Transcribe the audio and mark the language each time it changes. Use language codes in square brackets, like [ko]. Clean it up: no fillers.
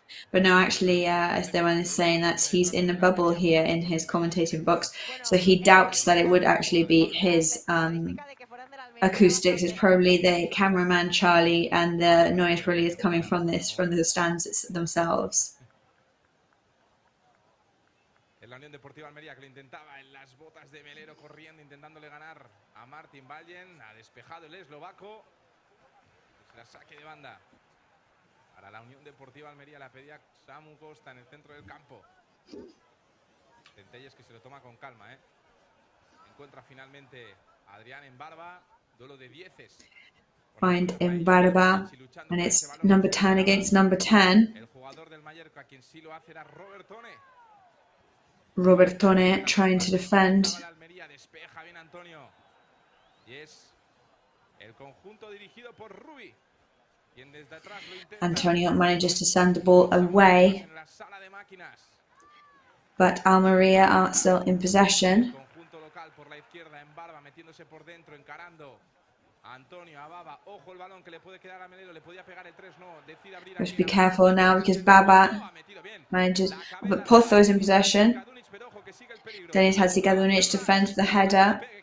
[en] But no, actually, Esteban is saying that he's in a bubble here in his commentating box, so he doubts that it would actually be his acoustics. It's probably the cameraman Charlie, and the noise probably is coming from the stands themselves. [es] La Unión Deportiva Almería que lo intentaba en las botas de Melero corriendo, intentándole ganar a Martin Vallen. Ha despejado el eslovaco. La saque de banda. Para la Unión Deportiva Almería la pedía Samu Costa en el centro del campo. Centelles que se lo toma con calma, Encuentra finalmente a Adrián en barba. Duelo de dieces. [en] find Mbarba, and it's number 10 against number 10. [es] El jugador del Mallorca, quien sí lo hace era Robertone. [en] Robertone trying to defend. [es] Almería despeja bien Antonio. Y es el conjunto dirigido por Rubi, quien desde atrás lo intenta. [en] Antonio manages to send the ball away, [es] En la sala de máquinas. [en] but Almería are still in possession. [es] Conjunto local por la izquierda, en Barba metiéndose por dentro, encarando. Antonio a Baba, ojo el balón que le puede quedar a Melero, le podía pegar el 3, no, decide abrir. [en] We have to be careful now because Baba manages, but Pozo's in possession. Denis Hadzi-Kadunic defends the header.